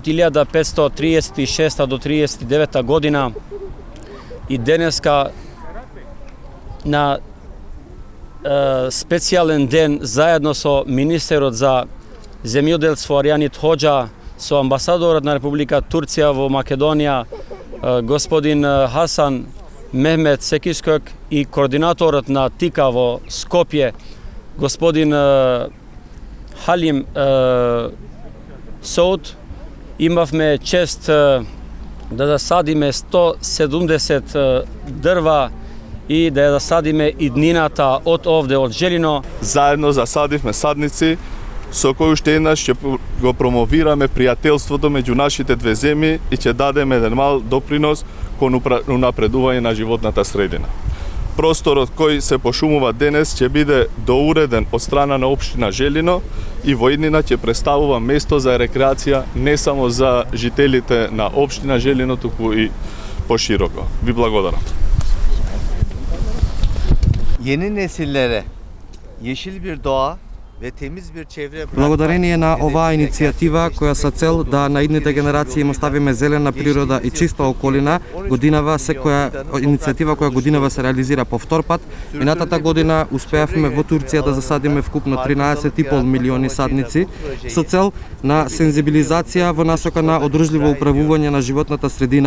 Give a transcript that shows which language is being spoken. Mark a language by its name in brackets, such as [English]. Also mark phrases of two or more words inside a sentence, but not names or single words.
[Macedonian] 1536 до 39 година и денеска на специјален ден заедно со министерот за земјоделство Арјанит Хоџа, со амбасадорот на Република Турција во Македонија, господин Хасан Мехмет Секискок и координаторот на ТИКА во Скопје, господин Халим Соуд. Имавме чест да засадиме 170 дрва и да засадиме иднината од овде, од Желино. Заедно засадивме садници со кои уште еднаш ќе го промовираме пријателството меѓу нашите две земји и ќе дадеме еден мал допринос кон унапредување на животната средина. Просторот кој се пошумува денес ќе биде доуреден од страна на општина Желино и во иднина ќе представува место за рекреација не само за жителите на општина Желино, туку и пошироко. Ви благодарам. [Turkish] Yeni nesillere yeşil bir doğa ve temiz bir çevre [Macedonian] Благодарение на оваа иницијатива која со цел да на идните генерации им оставиме зелена природа и чиста околина, иницијатива која годинава се реализира по втор пат. Минатата година успеавме во Турција да засадиме вкупно 13,5 милиони садници со цел на сензибилизација во насока на одржливо управување на животната средина.